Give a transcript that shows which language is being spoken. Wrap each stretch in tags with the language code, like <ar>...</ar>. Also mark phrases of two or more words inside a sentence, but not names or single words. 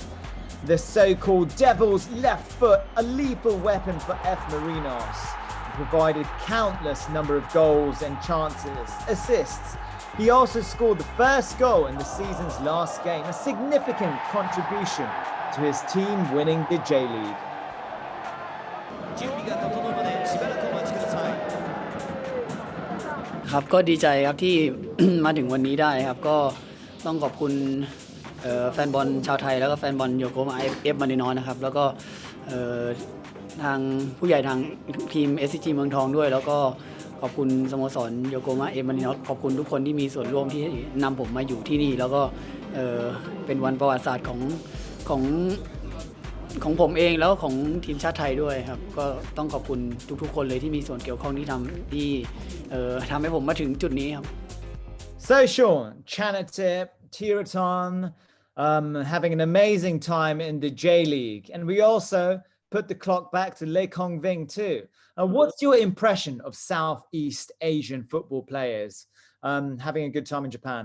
<en>The so-called Devil's left foot, a lethal weapon for F Marinos. He provided countless number of goals and chances, assists. He also scored the first goal in the season's last game, a significant contribution to his team winning the J League.</en> <ja>準備が整うまでしばらくお待ちください。</ja> <th>ครับก็ดีใจครับที่ มาถึงวันนี้ได้ครับก็ต้องขอบคุณแฟนบอลชาวไทยแล้วก็แฟนบอลโยโกมาเอฟมารินอสนะครับแล้วก็ทางผู้ใหญ่ทางทีม SCG เมืองทองด้วยแล้วก็ขอบคุณสโมสรโยโกมาเอฟมารินอสขอบคุณทุกคนที่มีส่วนร่วมที่นำผมมาอยู่ที่นี่แล้วก็เป็นวันประวัติศาสตร์ ของผมเองแล้วของทีมชาติไทยด้วยครับก็ต้องขอบคุณทุกๆคนเลยที่มีส่วนเกี่ยวข้องที่ทำให้ผมมาถึงจุดนี้ครับ</th> <en>So Sean, Chanatip, Tiraton, having an amazing time in the J League, and we also put the clock back to Kong Ving too. What's your impression of Southeast Asian football players having a good time in Japan?</en>